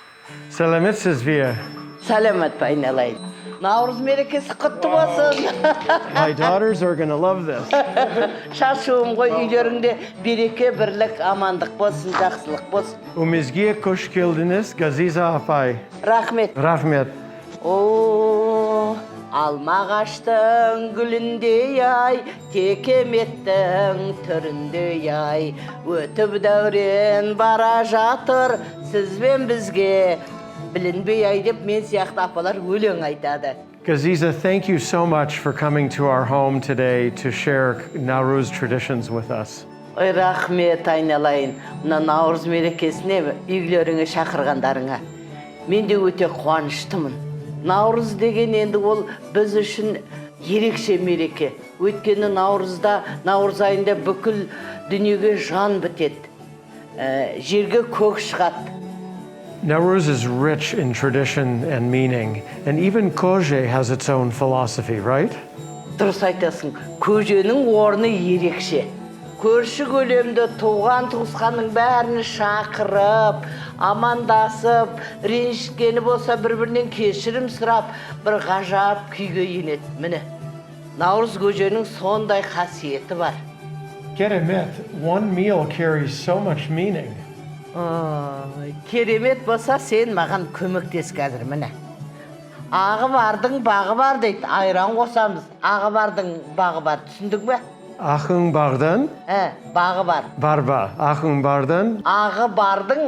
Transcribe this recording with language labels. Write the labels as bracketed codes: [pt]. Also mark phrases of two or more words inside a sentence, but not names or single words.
[kk] Сәлеметсіз бе? Сәлемет айналайын. Наурыз мерекесі құтты болсын. [en] My daughters are gonna love this. [kk] Шашуым ғой, үйлеріңде береке, бірлік, амандық болсын, жақсылық болсын. Өмізге қош келдіңіз, Газиза апай. Рахмет. Рахмет. О, алма ағаштың гүліндей ай, текеметтің түріндей ай, өтіп дәурен бара жатыр, сізбен бізге білінбей ай деп мен сияқты апалар өлең айтады. [en] Gaziza, thank you so much for coming to our home today to share Nauruz traditions with us. [kk] Ой, рахмет айналайын. Мына Наурыз мерекесіне үйлеріңе шақырғандарыңа. Мен де өте қуаныштымын. Наурыз деген енді ол біз үшін ерекше мереке. Өйткені Наурызда, Наурыз айында бүкіл дүниеге жан бітеді. Жерге көк шығады. [en] Nauruz is rich in tradition and meaning, and even Koje has its own philosophy, right? [kk] Дұрыс айтасың, көженің орны ерекше. Көрші көлемді туған туысқанның бәрін шақырып, амандасып, ренжіткені болса бір-бірінен кешірім сұрап, бір ғажап күйге енеді. Міне, Наурыз көженің сондай қасиеті бар. Керемет, [en] one meal carries so much meaning. [kk] Керемет болса, сен маған көмектес қазір, міне. Ағы бардың бағы бар дейді, айран қосамыз. Ағы бардың бағы бар, түсіндің бе? Ақың бардың? Бағы бар. Бар ба? Ақың бардың? Ағы бардың?